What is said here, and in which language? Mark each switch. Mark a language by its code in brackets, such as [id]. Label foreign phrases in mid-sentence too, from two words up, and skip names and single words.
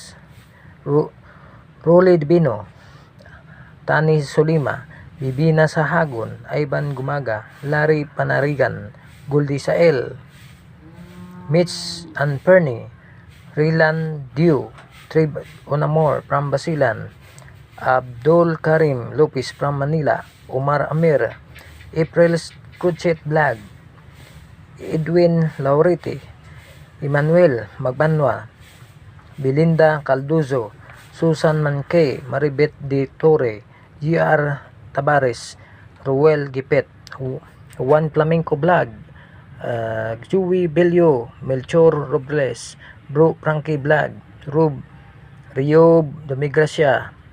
[en] Rolly Divino, Tani Solima, Bibina Sahagon, Ivan Gumaga, Larry Panarigan, Guldi Sael, Mitch Anperni, Rilan Diu, Trib Onamor from Basilan, Abdul Karim Lopez from Manila, Omar Amir, April Kuchet Vlog, Edwin Lauriti, Emmanuel Magbanwa, Belinda Calduzo, Susan Manque, Maribet de Torre, GR Tabares, Ruel Gipet, Juan Flamenco Vlog, Joey Belio, Melchor Robles, Bro Frankie Vlog, Rio Domigracia,